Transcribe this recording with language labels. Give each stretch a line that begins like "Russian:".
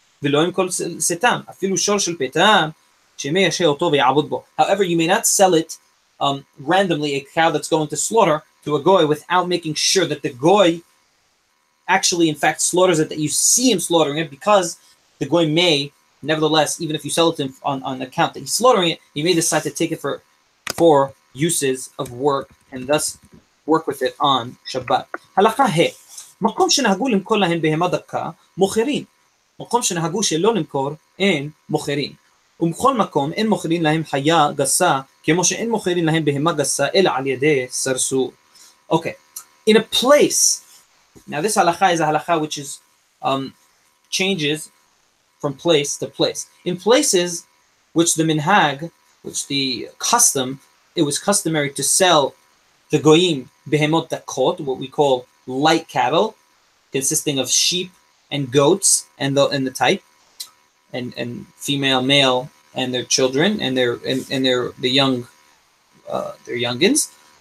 English: However, you may not sell it randomly, a cow that's going to slaughter, to a goy without making sure that the goy actually, in fact, slaughters it, that you see him slaughtering it, because the goy may, nevertheless, even if you sell it to him on account that he's slaughtering it, he may decide to take it for uses of work, and thus work with it on Shabbat. Halakha he.
Hebrew: מקום שנהגו למכור להם בהמה דקה, מוכרים. מקום שנהגו שלא למכור, אין מוכרים. ובכל מקום אין מוכרים להם חיה גסה, כמו שאין מוכרים להם בהמה גסה, אלא על ידי סרסור.
English: Okay. In a place, now this halakha is a halakha which is changes from place to place. In places which the minhag, which the custom, it was customary to sell the goyim behemot dakot, what we call light cattle, consisting of sheep and goats and the type, and female, male, and their children and their youngins.